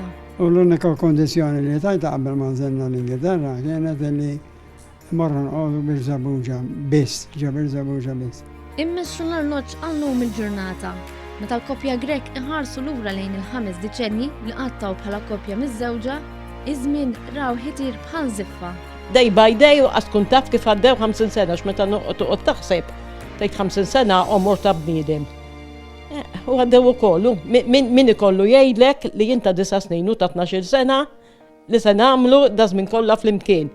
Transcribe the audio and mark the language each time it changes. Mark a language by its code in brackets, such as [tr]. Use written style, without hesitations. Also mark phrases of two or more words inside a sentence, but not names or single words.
[mt] U l-unika kondizzjoni li tajta qabel ma nżilna l-Ingilterra kienet li morru nqogħdu Birżebbuġa biss, Birżebbuġa biss. Immexxu l-arloġġ għal-lum il-ġurnata. Meta l-koppja Grek iħarsu lura lejn il-5 deċenji li qattaw bħala koppja miż-żewġa, iż-żmien raw ħitir bħal żiffa. [en] Day by day [mt] u tkun taf kif għaddew 50 sena x'meta toqgħod taħseb tgħid 50 sena omor ta' bniedem. U għaddew ukoll min ikollu jgħidlek li jien ta' 9 snin u ta' 12 sena li se nagħmlu da żmien kollha flimkien.